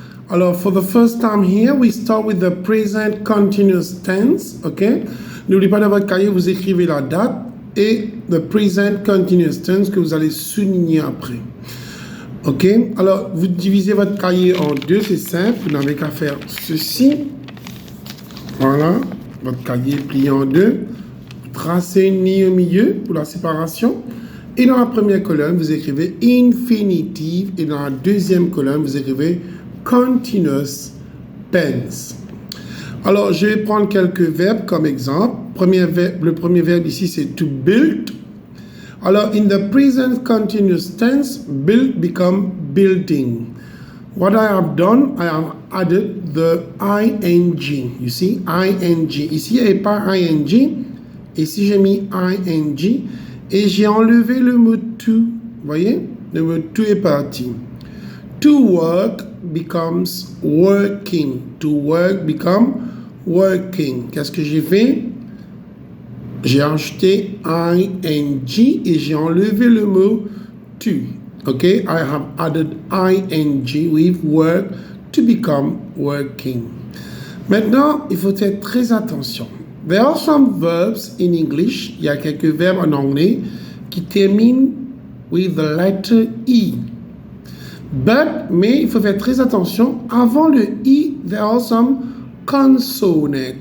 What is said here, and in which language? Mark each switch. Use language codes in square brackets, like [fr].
[en] Alors for the first time here, we start with the present continuous tense, ok? [fr] N'oubliez pas dans votre cahier, vous écrivez la date et [en] the present continuous tense [fr] que vous allez souligner après. Ok? Alors vous divisez votre cahier en deux, c'est simple, vous n'avez qu'à faire ceci. Voilà, votre cahier plié en deux. Tracez une ligne au milieu pour la séparation. Et dans la première colonne, vous écrivez infinitive. Et dans la deuxième colonne, vous écrivez continuous tense. Alors, je vais prendre quelques verbes comme exemple. Le premier verbe ici, c'est to build. [en] Alors, in the present continuous tense, build become building. What I have done, I have added the ing. You see, ing. [fr] Ici, il n'y a pas ing. Ici, j'ai mis ing. Et j'ai enlevé le mot to. Vous voyez? Le mot to est parti. [en] To work becomes working. To work become working. [fr] Qu'est-ce que j'ai fait? J'ai ajouté ing et j'ai enlevé le mot to. [en] Okay, I have added ing with work to become working. [fr] Maintenant, il faut faire très attention. [en] There are some verbs in English, [fr] il y a quelques verbes en anglais qui terminent [en] with the letter E. [fr] Mais il faut faire très attention, avant le E, [en] there are some consonants.